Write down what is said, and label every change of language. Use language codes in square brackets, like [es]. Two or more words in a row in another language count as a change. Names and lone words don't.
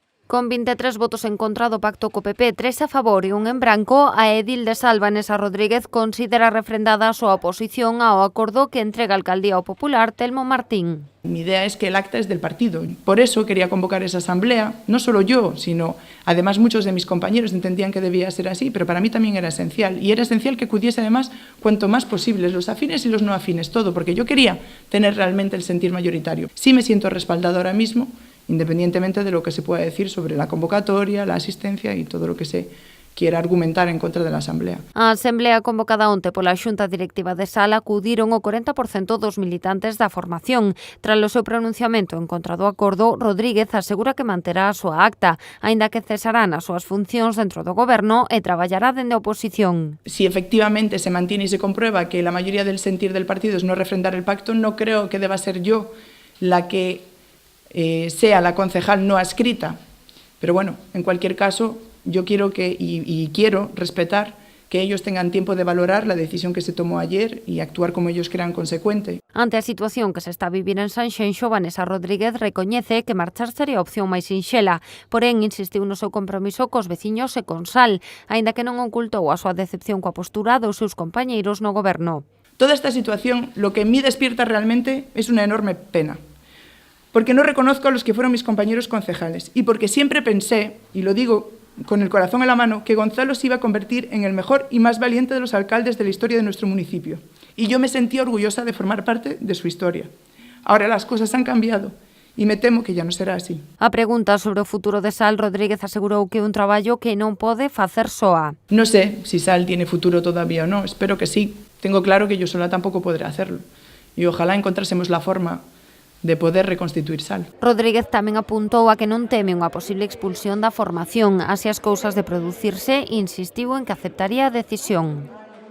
[gl] Con 23 votos en contra do pacto co PP, 3 a favor e 1 en branco, a edil de Salva, Vanessa Rodríguez, considera refrendada a súa oposición ao acordo que entrega a Alcaldía ao Popular Telmo Martín. [es] Mi idea es que el acta es del partido. Por eso quería convocar esa asamblea, no solo yo, sino además muchos de mis compañeros entendían que debía ser así, pero para mí también era esencial. Y era esencial que acudiese además cuanto más posibles, los afines y los no afines, todo, porque yo quería tener realmente el sentir mayoritario. Sí me siento respaldado ahora mismo, independientemente de lo que se pueda decir sobre la convocatoria, la asistencia y todo lo que se quiera argumentar en contra [gl] da Asamblea. A Asamblea convocada onte pola Xunta Directiva de Sala acudiron o 40% dos militantes da formación. Tras o seu pronunciamento en contra do acordo, Rodríguez asegura que manterá a súa acta, aínda que cesará nas súas funcións dentro do goberno e traballará dende a oposición. [es] Si efectivamente se mantiene y se comprueba que la mayoría del sentir del partido es no refrendar el pacto, no creo que deba ser yo la que sea la concejal no adscrita. Pero bueno, en cualquier caso, yo quiero quiero respetar que ellos tengan tiempo de valorar la decisión que se tomó ayer y actuar como ellos crean consecuente. [gl] Ante a situación que se está a vivir en Sanxenxo, Vanessa Rodríguez recoñece que marchar sería a opción máis sinxela, porén insistiu no seu compromiso cos veciños e con Sal, aínda que non ocultou a súa decepción coa postura dos seus compañeiros no goberno. [es] Toda esta situación lo que en mí despierta realmente es una enorme pena, porque no reconozco a los que fueron mis compañeros concejales y porque siempre pensé, y lo digo con el corazón en la mano, que Gonzalo se iba a convertir en el mejor y más valiente de los alcaldes de la historia de nuestro municipio. Y yo me sentía orgullosa de formar parte de su historia. Ahora las cosas han cambiado e me temo que ya non será así. [gl] A pregunta sobre o futuro de Sal, Rodríguez asegurou que é un traballo que non pode facer soa. [es] No sé si Sal tiene futuro todavía o no, espero que sí. Tengo claro que yo sola tampoco podré hacerlo. Y ojalá encontrásemos la forma de poder reconstituir Sal. [gl] Rodríguez tamén apuntou a que non teme unha posible expulsión da formación. Así as cousas de producirse, insistiu en que aceptaría a decisión.